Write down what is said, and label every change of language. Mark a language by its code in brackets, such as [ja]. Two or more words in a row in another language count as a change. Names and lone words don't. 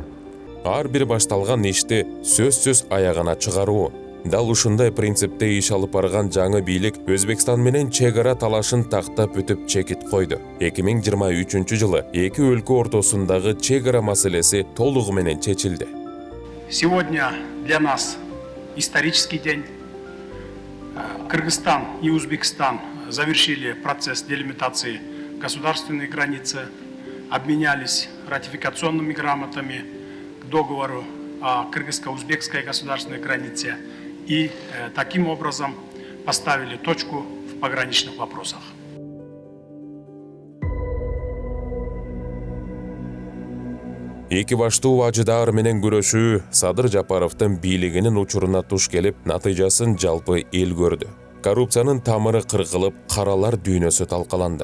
[ky] Ар бир башталган ишти сөзсүз аягына чыгаруу. Дал ушундай принципте иш алып барган жаңы бийлик Өзбекстан менен чек ара талашын тактап өтүп чекит койду. 2023-жылы эки өлкө ортосундагы чек ара маселеси толугу менен чечилди. [ru] Сегодня для нас исторический день. Кыргызстан и Узбекистан завершили процесс делимитации государственной границы, обменялись ратификационными грамотами к договору о кыргызско-узбекской государственной границе и таким образом поставили точку в пограничных вопросах. [ky] Эки баштуу ажыдаар менен күрөшүү Садыр Жапаровдун бийлигинин учуруна туш келип, натыйжасын жалпы эл көрдү. Коррупциянын тамыры кыркылып, каралар дүйнөсү талкаланды.